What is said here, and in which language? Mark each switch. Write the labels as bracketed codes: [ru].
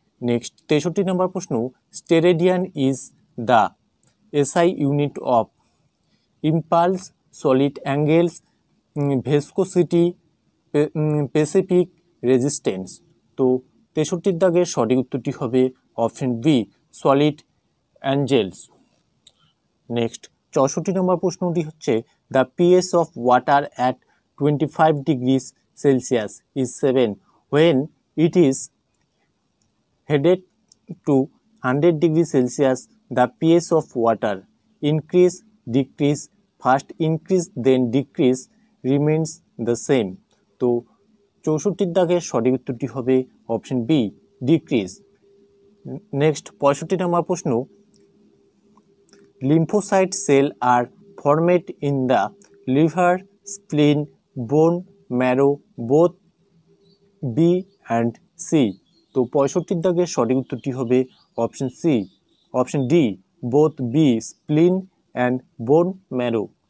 [bn] Next 63 নম্বর প্রশ্ন [en] Steradian is the SI unit of impulse, solid angles, viscosity, specific resistance. [bn] তো 63 দাগের সঠিক উত্তরটি হবে option B solid angles. Next 64 নম্বর প্রশ্নটি হচ্ছে [en] The pH of water at 25 degrees Celsius is 7 when it is heated to 100 degrees Celsius. The pH of water increase, decrease, first increase then decrease, remains the same. [bn] তো 64 দাগের সঠিক উত্তরটি হবে option B decrease. Next 65 নম্বর প্রশ্ন [en] lymphocyte cell are formed in the liver, spleen, bone marrow, both B and C. [bn] তো 65 দাগের সঠিক উত্তরটি হবে option C option D [en] Both B spleen and bone marrow.